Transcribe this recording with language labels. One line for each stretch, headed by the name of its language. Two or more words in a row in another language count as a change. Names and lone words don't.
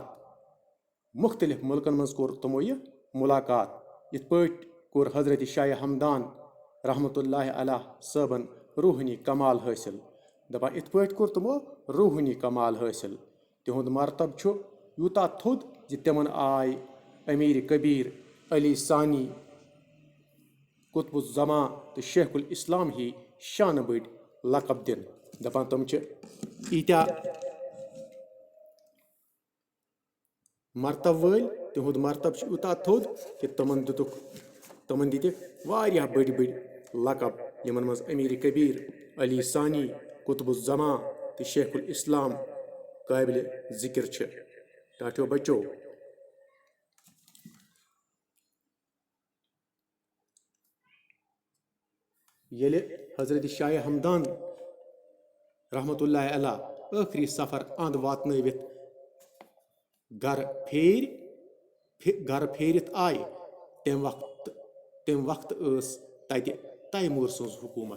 Kashmiri: مُختٔلِف مُلکن منٛز کوٚر تِمو یہِ مُلاقات. یِتھ پٲٹھۍ کوٚر حضرتِ شاہِ ہمدان
Arabic: رحمتہ اللہ علیہ
Kashmiri: صٲبن روحٲنی کمال حٲصِل. دپان یِتھ پٲٹھۍ کوٚر تِمو روحٲنی کمال حٲصِل. تِہُنٛد مرتب چھُ یوٗتاہ تھوٚد زِ تِمن آے امیٖر کبیٖر علی ثانی قطب الزمان تہٕ شیخ الاسلام ہی شانہٕ بٔڑۍ لقب دِنہٕ. دپان تِم چھِ ییٖتیٛاہ مرتب وٲلۍ تِہُنٛد مرتب چھُ یوٗتاہ تھوٚد کہِ تِمن دِتِکھ واریاہ بٔڑۍ لقب یِمن منٛز امیٖر کبیٖر علی ثانی قطب الزمان تہٕ شیخ الاسلام قٲبلِ ذِکِر چھِ. ٹاٹھو بچو ییٚلہِ حضرتِ شاہِ ہمدان
Arabic: رحمتہ اللہ علیہ
Kashmiri: ٲخری سفر اند واتنٲوِتھ گرٕ پھیٖرِتھ آیہِ تمہِ وقتہٕ ٲس تتہِ تیموٗر سٕنٛز حکوٗمت.